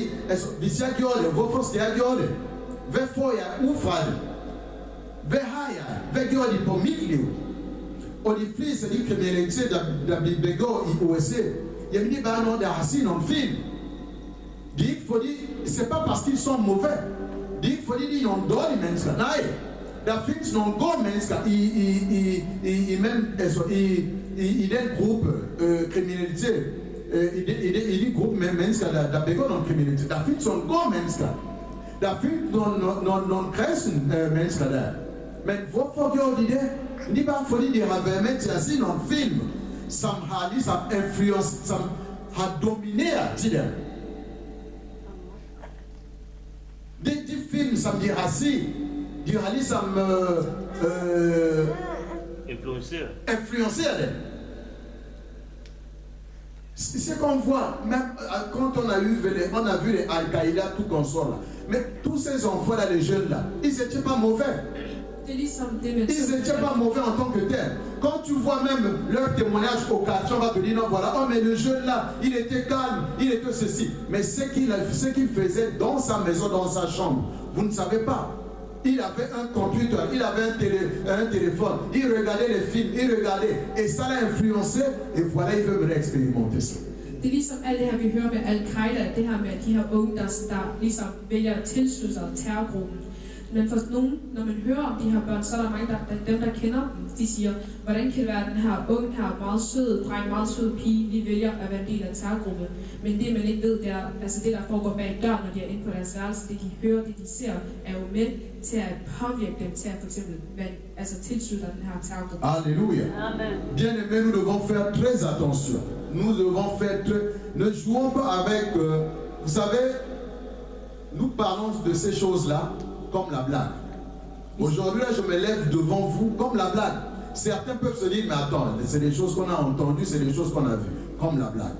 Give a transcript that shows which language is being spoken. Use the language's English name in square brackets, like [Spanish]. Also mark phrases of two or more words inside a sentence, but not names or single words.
[Danish] Altså, hvis jeg gjorde det, hvorfor skal jeg gøre det? Hvad får jeg ud fra det? Hvad har jeg? Hvad gjorde de på mit liv? Og de fleste af de kriminaliteter, der bliver begået i USA, jamen det er bare nogen, der har set nogle film. Det er ikke fordi, [French] c'est pas parce qu'ils sont mauvais. [Danish] Det er ikke fordi, de er nogle dårlige mennesker. Nej, der findes nogle gode mennesker i den gruppe kriminalitet. I de gruppe med mennesker, der begår nogle kriminalitet. Der findes nogle gode mennesker. Der findes nogle kristne mennesker der. Men hvorfor gjorde de det? Det er bare fordi, de har været med til at se nogle film, som har ligesom influence, som har domineret til dem. De film, som de har set, de har ligesom influenceret dem. [French] C'est qu'on voit, même quand on a vu les Al-Qaïda, tout qu'on sort là. Mais tous ces enfants-là, les jeunes là, ils n'étaient pas mauvais. Ils n'étaient pas mauvais en tant que tels. Quand tu vois même leur témoignage au quartier, on va te dire non, voilà, oh mais le jeune là, il était calme, il était ceci. Mais ce qu'il faisait dans sa maison, dans sa chambre, vous ne savez pas. Il avait un computer, il avait un téléphone, il regardait les films, il regardait. Et ça l'a influencé, et voilà, il veut expérimenter ça. [Danish] Det er ligesom alt det her, vi hører med Al-Qaida, det her med de her unge, der ligesom vælger at tilslutte sig terrorgruppen. Men for nogen, når man hører om de her børn, så er der mange, dem der kender dem, de siger, hvordan kan det være, at den her unge her meget søde dreng, meget søde pige, lige vælger at være en del af terrorgruppen. Men det man ikke ved, det er, altså det der foregår bag døren, når de er inde på deres værelse, det de hører, det de ser, er jo med til at påvirke dem til at for eksempel tilslutte den her terrorgruppe. [French] Alléluia. Amen. Bien aimé, nous devons faire très attention. Nous devons faire très... Ne jouons pas avec... vous savez, nous parlons de ces choses-là comme la blague. Aujourd'hui, je me lève devant vous comme la blague. Certains peuvent se dire, mais attends, c'est des choses qu'on a entendues, c'est des choses qu'on a vues, comme la blague.